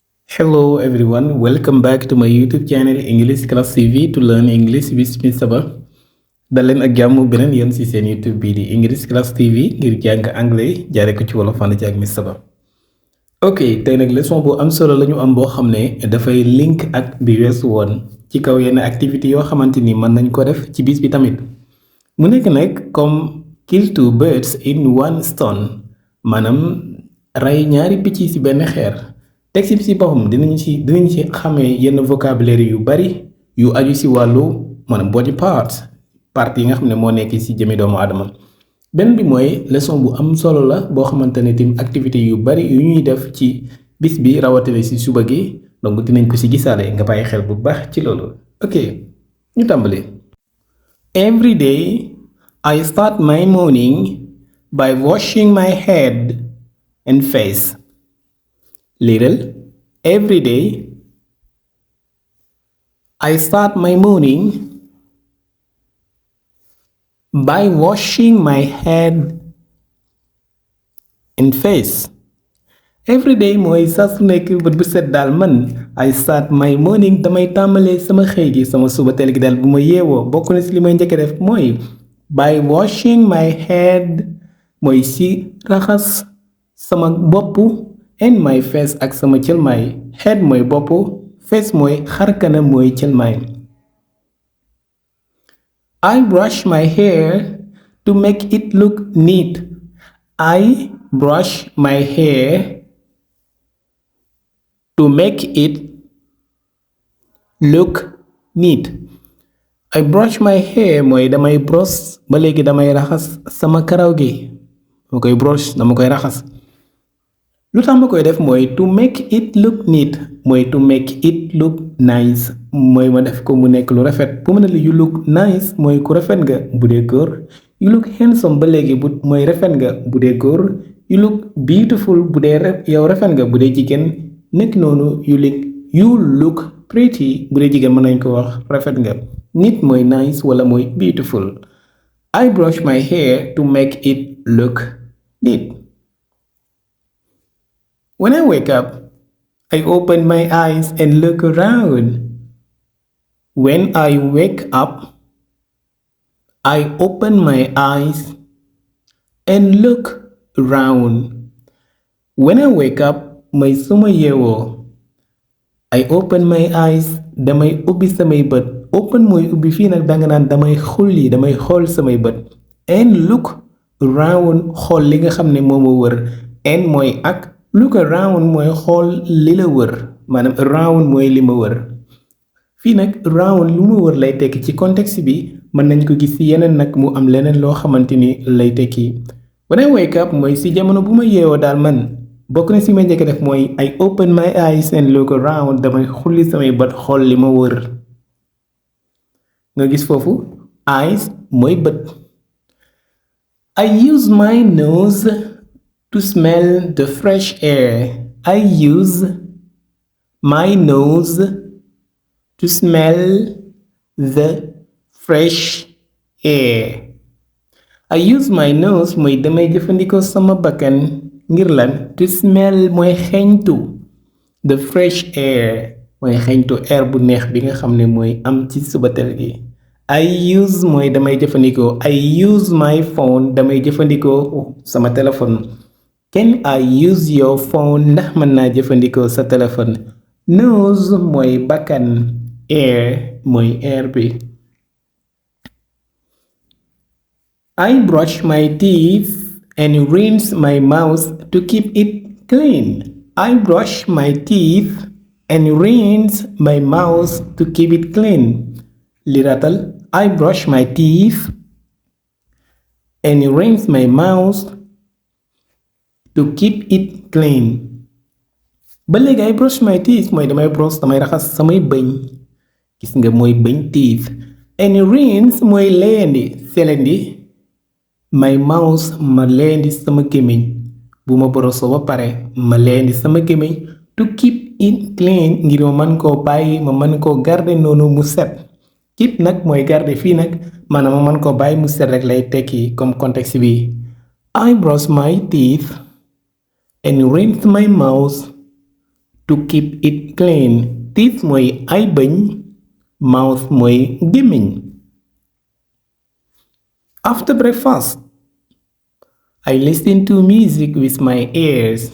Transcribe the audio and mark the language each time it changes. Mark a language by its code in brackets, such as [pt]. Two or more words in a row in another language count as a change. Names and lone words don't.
[en] Hello everyone, welcome back to my YouTube channel English Class TV to learn English with Mr. Ba. [wo] dal leen ak jàmm beneen yoon ci seen YouTube bii di English Class TV ngir jàng anglais jaare ko ci wolof ànd ci ak Mr. Ba. ok tey nag leçon bu am solo lañu am boo xam ne dafay link ak bi weesu woon ci kaw yenn activité yoo xamante ni mën nañ ko def ci bis bi tamit mu nekk nag comme [en] kill two birds in one stone [wo] maanaam rey ñaari picc ci benn xeer. texte bi ci boppam dinañ ci xamee yenn vocabulaire yu bari yu aju ci wàllu maanaam [en] body parts [wo] yi nga xam ne moo nekk ci jëmi doomu aadama benn bi mooy leçon bu am solo la boo xamante ne tim activité yu bari yu ñuy def ci bis bi rawatina ci suba gi donc dinañ ko ci gisaale nga bàyyi xel bu baax ci loolu. ok ñu tàmbali. [en] Every day I start my morning by washing my head and face. Little, every day, I start my morning by washing my head and face. Every day [wo] mooy saa su nekk bët bu set daal man [en] I start my morning [wo] damay tàmbalee sama xëy gi sama suba teel gi daal bu ma yeewoo bokk na ci li may njëkk def mooy [en] by washing my head [wo] mooy ci raxas sama bopp. [en] and my face [wo] ak sama cëlmaay head mooy bopp face mooy xarkanam mooy cëlmaay. [en] I brush my hair to make it look neat. I brush my hair to make it look neat. I brush my hair [wo] mooy damay brosse ba léegi damay raxas sama karaw gi dama koy brosse dama koy raxas. lu tax ma koy def mooy [en] to make it look neat [wo] mooy [en] to make it look nice [wo] mooy ma def ko mu nekk lu rafet bu ma ne la [en] you look nice [wo] mooy ku rafet nga bu dee góor [en] you look handsome [wo] ba léegi bu mooy rafet nga bu dee góor [en] you look beautiful [wo] bu dee yow rafet nga bu dee jigéen nekk noonu [en] you look pretty [wo] bu dee jigéen mën nañ ko wax rafet nga neat mooy nice wala mooy beautiful. [en] I brush my hair to make it look neat. When I wake up, I open my eyes and look around. When I wake up, I open my eyes and look around. When I wake up, [wo] mooy suma yeewoo. [en] I open my eyes [wo] damay ubbi samay bët. Open mooy ubbi fii nag danga naan damay xulli damay xool samay bët. [en] And look around [wo] xool li nga xam ne moo ma wër. And mooy ak. [en] Look around [wo] mooy xool li la wër maanaam around mooy li ma wër fii nag around lu ma wër lay tekki ci contexte bi mën nañ ko gis ci yeneen nag mu am leneen loo xamante ni lay tekki. [en] When I wake up [wo] mooy ci jamono bu ma yeewoo daal man bokk na ci ma njëkk def mooy [en] I open my eyes and look around [wo] damay xulli samay bët xool li ma wër nga gis foofu eyes mooy bët. [en] I use my nose to smell the fresh air. I use my nose to smell the fresh air. I use my nose [wo] mooy damay jëfandikoo sama bakkan ngir lan [en] to smell [wo] mooy xeeñtu [en] the fresh air [wo] mooy xeeñtu air bu neex bi nga xam ne mooy am ci subatel gi. [en] I use [wo] mooy damay jëfandikoo [en] I use my phone [wo] damay jëfandikoo sama téléphone. [en] Can I use your phone [wo] ndax mën naa jëfandikoo sa téléphone. Nose mooy bakkan air mooy air bi. [en] I brush my teeth and rinse my mouth to keep it clean. I brush my teeth and rinse my mouth to keep it clean. Liratal I brush my teeth and rinse my mouth to keep it clean. [wo] ba léegi [en] I brush my teeth [wo] mooy damay brosse damay raxas samay bëñ gis nga mooy bëñ [en] teeth and rinse [wo] mooy leendi selendi [en] my mouth [wo] ma leendi sama gémmiñ bu ma borosoo ba pare ma leendi sama gémmiñ [en] to keep it clean [wo] ngir ma mën koo bàyyi ma mën koo garder noonu mu set. keep nag mooy garder fii nag maanaam ma mën koo bàyyi mu set rek lay tekki comme contexte bi. [en] I brush my teeth and rinse my mouth to keep it clean. [wo] Teeth mooy ay bëñ, mouth mooy gémmiñ. [en] After breakfast, I listen to music with my ears.